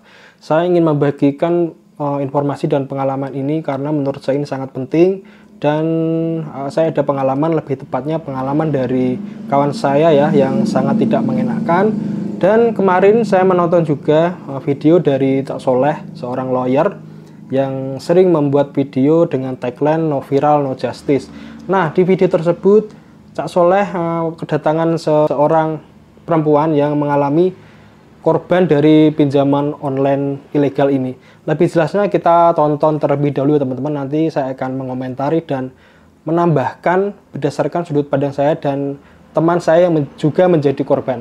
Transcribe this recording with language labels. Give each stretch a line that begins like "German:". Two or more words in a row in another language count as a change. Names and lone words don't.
Indonesian: Saya ingin membagikan informasi dan pengalaman ini karena menurut saya ini sangat penting. Dan saya ada pengalaman, lebih tepatnya pengalaman dari kawan saya ya, yang sangat tidak mengenakan. Dan kemarin saya menonton juga video dari Cak Soleh, seorang lawyer yang sering membuat video dengan tagline
English: no viral no justice.
Indonesian: Nah, di video tersebut Cak Soleh kedatangan seorang perempuan yang mengalami korban dari pinjaman online ilegal ini. Lebih jelasnya kita tonton terlebih dahulu teman-teman, nanti saya akan mengomentari dan menambahkan berdasarkan sudut pandang saya dan teman saya yang juga menjadi korban.